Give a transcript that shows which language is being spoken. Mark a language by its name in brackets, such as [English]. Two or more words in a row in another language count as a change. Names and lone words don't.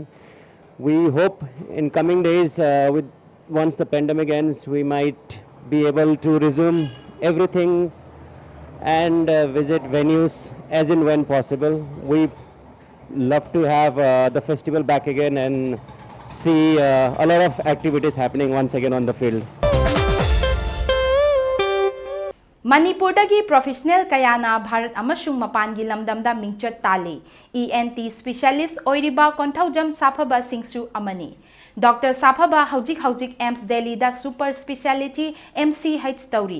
[English] We hope in coming days, once the pandemic ends, we might be able to resume everything and visit venues as and when possible. We love to have the festival back again and see a lot of activities happening once again on the field. [Manipuri] Manipurdagi professional kayana Bharat amasung mapangi lamdamda mingchat tali. [English] ENT specialist [Manipuri] oiriba konthaujam Saphaba Singsu amani. Dr. Saphaba haujik AIMS Delhi da [English] super speciality MCH [Manipuri] tauri.